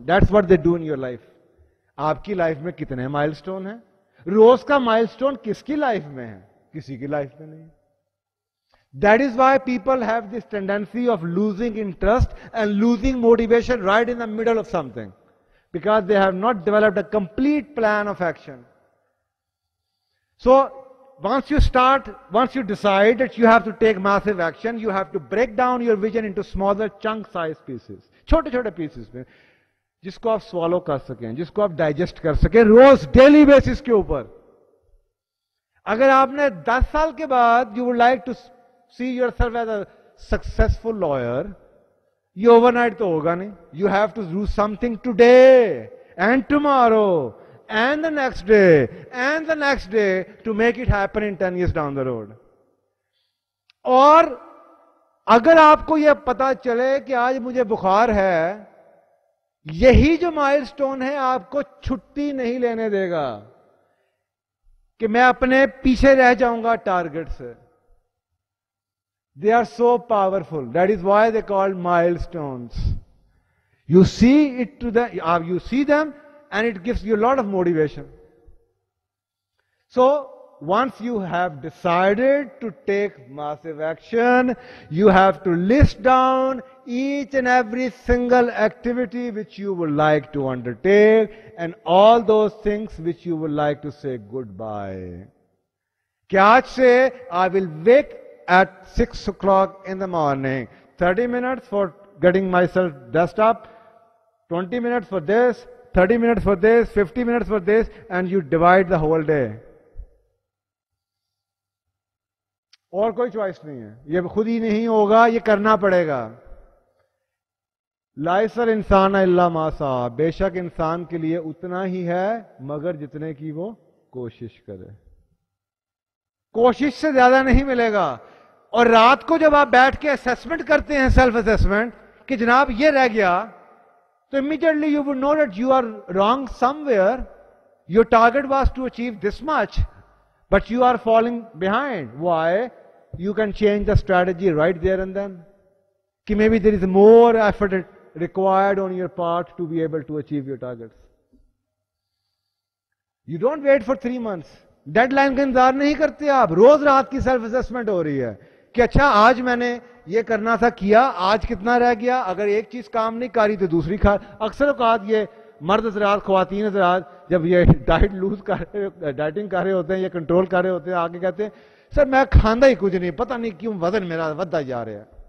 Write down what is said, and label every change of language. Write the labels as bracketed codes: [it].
[en] That's what they do in your life. [ur] آپ کی life میں کتنے مائل سٹون ہیں؟ روز کا مائل سٹون کس کی لائف میں ہے؟ کسی کی لائف میں نہیں. [en] That is why people have this tendency of losing interest and losing motivation right in the middle of something, because they have not developed a complete plan of action. So once you decide that you have to take massive action, you have to break down your vision into smaller chunk-sized pieces. [ur] چھوٹے چھوٹے pieces میں جس کو آپ سوالو کر سکیں, جس کو آپ ڈائجسٹ کر سکیں روز ڈیلی بیسس کے اوپر. اگر آپ نے 10 سال کے بعد [en] you would like to see yourself as a successful lawyer, [ur] یہ اوور نائٹ تو ہوگا نہیں. [en] You have to do something today and tomorrow and the next day and the next day to make it happen in 10 years down the road. [ur] اور اگر آپ کو یہ پتا چلے کہ آج مجھے بخار ہے, یہی جو مائل سٹون ہے آپ کو چھٹی نہیں لینے دے گا کہ میں اپنے پیچھے رہ جاؤں گا ٹارگٹ سے. [en] They are so powerful. That is why they called milestones. You see it to them, you see them, and it gives you a lot of motivation. So once you have decided to take massive action, you have to list down each and every single activity which you would like to undertake and all those things which you would like to say goodbye. [ur] کہ آج سے [en] I will wake at 6 o'clock in the morning, 30 minutes for getting myself dressed up, 20 minutes for this, 30 minutes for this, 50 minutes for this, and you divide the whole day. [ur] اور کوئی choice نہیں ہے, یہ خود ہی نہیں ہوگا, یہ کرنا پڑے گا. [ar] لَيْسَ الْإِنسَانَ إِلَّا مَا سَعَىٰ, [ur] بے شک انسان کے لیے اتنا ہی ہے مگر جتنے کی وہ کوشش کرے. کوشش سے زیادہ نہیں ملے گا. اور رات کو جب آپ بیٹھ کے اسیسمنٹ کرتے ہیں, سیلف اسیسمنٹ, کہ جناب یہ رہ گیا, تو [en] immediately you would know that you are wrong somewhere. Your target was to achieve this much, but you are falling behind. Why? You can change the strategy right there and then. Ki maybe there is more effort required on your part to be able to achieve your targets. You don't wait for 3 months. [ur] Dead line کا انتظار نہیں کرتے آپ. روز رات کی self assessment ہو رہی ہے کہ اچھا آج میں نے یہ کرنا تھا کیا, آج کتنا رہ گیا, اگر ایک چیز کام نہیں کر رہی تو دوسری کھا. اکثر اوقات یہ مرد حضرات, خواتین حضرات جب یہ ڈائٹنگ کر رہے ہوتے ہیں یا کنٹرول کر رہے ہوتے ہیں, آگے کہتے ہیں سر میں کھانا ہی کچھ نہیں, پتہ نہیں کیوں وزن میرا ودتا جا رہا ہے.